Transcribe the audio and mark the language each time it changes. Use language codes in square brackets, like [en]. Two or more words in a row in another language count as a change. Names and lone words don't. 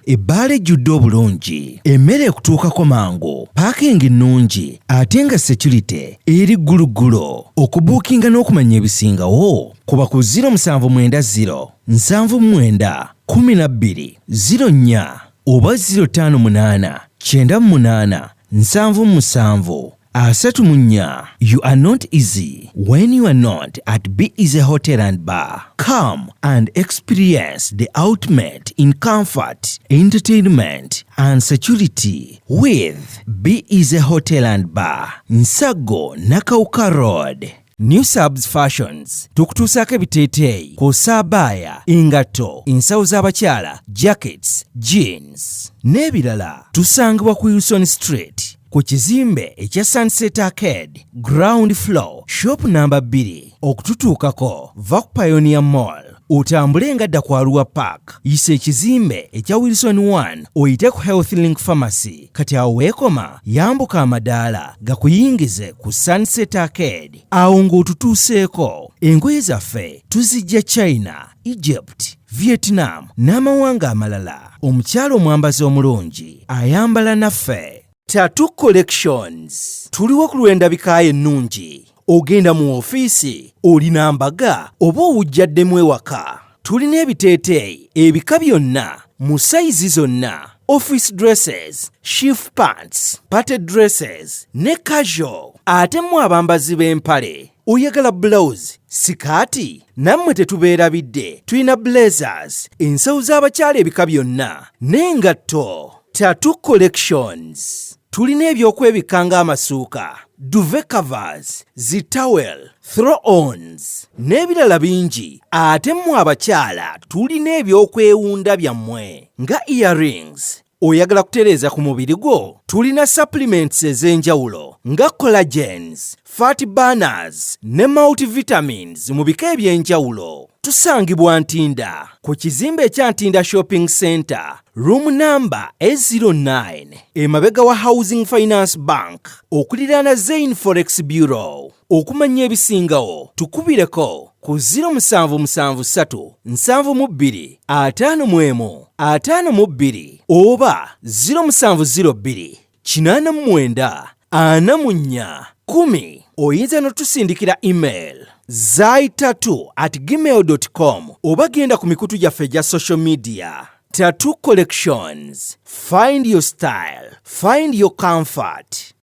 [lg] Ebbaala ejjudde obulungi, emmere ekutuukako mangu, paakingi nnungi, ate nga security eri gguluggulo. Okubuukinga n'okumanya ebisingawo, kuba ku zero musanvu mwenda zero, nsanvu mwenda, kumi na bbiri, zero nnya oba zero ttaano munaana, kyenda mu munaana, nsanvu mu musanvu, asatu mu nnya. [en] You are not easy when you are not at Be Easy Hotel and Bar. Come and experience the ultimate in comfort, entertainment and security with Be Easy Hotel and Bar, Nsago, Nakauka Road. [lg] New Subs Fashions, tukutuusaako ebiteeteeyi, kw'ossa abaya, engatto, ensawo z'abakyala, [en] jackets, jeans, [lg] n'ebirala. Tusangibwa ku Wilson Street, ku kizimbe ekya Sunset Arcade, [en] ground floor, shop number [lg] bbiri. Okututuukako, va ku Pioneer Mall. Otambule nga dda ku Arua Park, yisa ekizimbe ekya Wilson one, oyite ku Health Link Pharmacy. Kati awo weekoma, yambuka amadaala, gakuyingize ku Sunset Arcade. Awo ng'otutuuseeko, engoye zaffe tuziggya China, Egypt, Vietnam n'amawanga amalala. Omukyala omwambazi omulungi ayambala naffe. Tattoo Collections. Tuliwo ku lw'endabika ennungi. Ogenda mu ofiisi, olina mbaga, oba owujjaddemu ewaka. Tulina ebiteeteeyi, ebika byonna, mu sayizi zonna. [en] Office dresses, shift pants, party dresses, [lg] ne casual. Ate mmwe abambazi b'empale, oyagala blouse, sikaati? Nammwe tetubeerabidde. Tulina blazers, ensawo z'abakyala ebika byonna, n'engatto. Tattoo Collections. Tulina ebyokwebikka ng'amasuuka, [en] duvet covers, [lg] zi towel, throw-ons, n'ebirala bingi. Ate mmwe abakyala, tulina ebyokwewunda byammwe, nga earrings. Oyagala kutereeza ku mubiri gwo? Tulina supplements ez'enjawulo, nga collagens, [en] fat burners, [lg] ne multivitamins mu bika eby'enjawulo. Tusangibwa Ntinda, ku kizimbe ekya Ntinda Shopping Center, [en] room number eight zero nine, [lg] emabega wa Housing Finance Bank, okuliraana Zain Forex Bureau. Okumanya ebisingawo, tukubireko ku zero musanvu musanvu ssatu nsanvu mu bbiri ataano mu emu ataano mu bbiri oba zero musanvu zero bbiri kinana mu mwenda ana mu nnya kumi. Oyinza n'otusindiikira email zai [en] tattoo at gmail dot com [lg] oba genda ku mikutu gyaffe egya [en] social media. Tattoo Collections. Find your style. Find your comfort.